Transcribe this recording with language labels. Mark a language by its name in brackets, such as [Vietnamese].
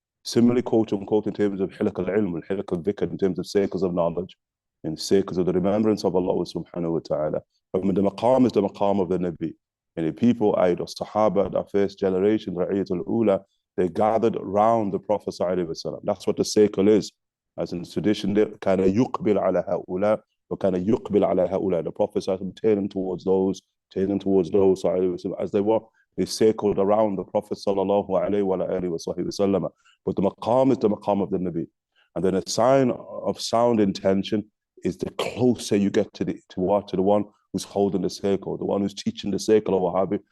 [English] Similarly, quote unquote, in terms of hilak al-ilm, hilak al-dhikr, in terms of circles of knowledge, in circles of the remembrance of Allah subhanahu wa ta'ala. But when the maqam is the maqam of the Nabi, and the people, the Sahaba, the first generation, Ra'iyat al-Ula, they gathered around the Prophet sallallahu alaihi wasallam. That's what the circle is. As in tradition, [Arabic] كَانَ يُقْبِلْ عَلَى هَؤُلَاء وَكَانَ يُقْبِلْ عَلى هَؤُلَاء. [English] The Prophet sallallahu turning towards those, as they were. They circled around the Prophet sallallahu alaihi wasallam. But the maqam is the maqam of the Nabi. And then a sign of sound intention is the closer you get to the one who's holding the circle, the one who's teaching the circle of Wahhabi.